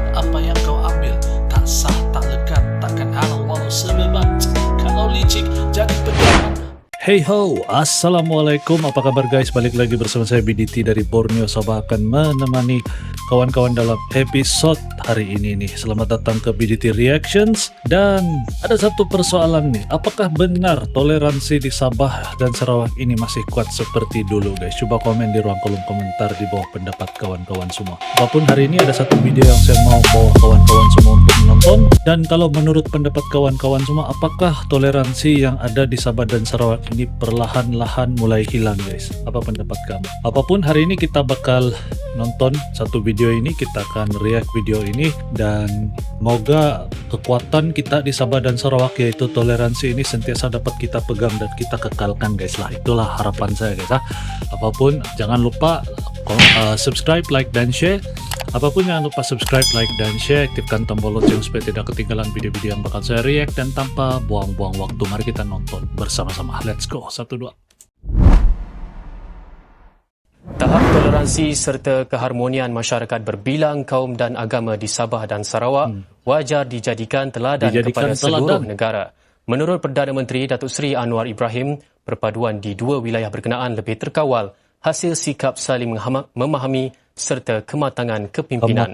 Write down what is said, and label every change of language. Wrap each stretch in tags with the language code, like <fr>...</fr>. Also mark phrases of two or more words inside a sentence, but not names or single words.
<ms>Apa yang kau ambil tak sah, tak lekat, takkan halal walau sebebat. Kalau licik jadi pegangan. Hey ho, assalamualaikum, apa kabar guys? Balik lagi bersama saya BDT dari Borneo. Sabah akan menemani kawan-kawan dalam episode hari ini nih. Selamat datang ke BDT Reactions. Dan ada satu persoalan nih, apakah benar toleransi di Sabah dan Sarawak ini masih kuat seperti dulu guys? Coba komen di ruang kolom komentar di bawah pendapat kawan-kawan semua. Walaupun hari ini ada satu video yang saya mau bawa kawan-kawan semua untuk menonton. Dan kalau menurut pendapat kawan-kawan semua, apakah toleransi yang ada di Sabah dan Sarawak ini perlahan-lahan mulai hilang guys? Apa pendapat kamu? Apapun, hari ini kita bakal nonton satu video ini, kita akan react video ini, dan semoga kekuatan kita di Sabah dan Sarawak yaitu toleransi ini sentiasa dapat kita pegang dan kita kekalkan guys lah. Itulah harapan saya guys. Apapun jangan lupa</ms> <en>subscribe, like</en> <ms>dan share. Apapun jangan lupa</ms> <en>subscribe, like</en> <ms>dan share, aktifkan tombol lonceng supaya tidak ketinggalan video-video yang bakal saya react. Dan tanpa buang-buang waktu, mari kita nonton bersama-sama.</ms> <en>Let's go, 1, 2.</en> <ms>Tahap toleransi serta keharmonian masyarakat berbilang kaum dan agama di Sabah dan Sarawak wajar dijadikan teladan kepada seluruh negara. Menurut Perdana Menteri Datuk Seri Anwar Ibrahim, perpaduan di dua wilayah berkenaan lebih terkawal hasil sikap saling memahami serta kematangan kepimpinan.</ms>